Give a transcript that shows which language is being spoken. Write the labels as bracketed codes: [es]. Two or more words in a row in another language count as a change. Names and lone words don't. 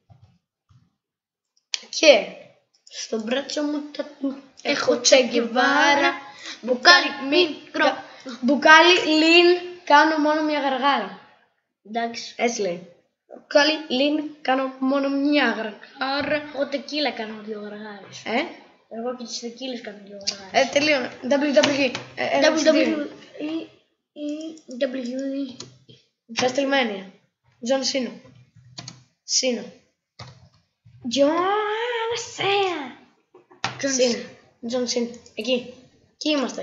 [el] Και στο μπράτσο μου έχω Τσεγκεβάρα. Μπουκάλι μικρό. Μπουκάλι λιν. Κάνω μόνο μια γαργάρα. Εντάξει. Έτσι λέει. Μπουκάλι λιν. Κάνω μόνο μια γαργάρα. Εγώ τεκίλα κάνω 2 γαργάρες. Εγώ και τις τεκίλες κάνω 2 γαργάρες. Τελείωνα. WWE. WWE. WrestleMania. John Cena. Cena. John Cena. John Cena. Εκεί. Εκεί είμαστε.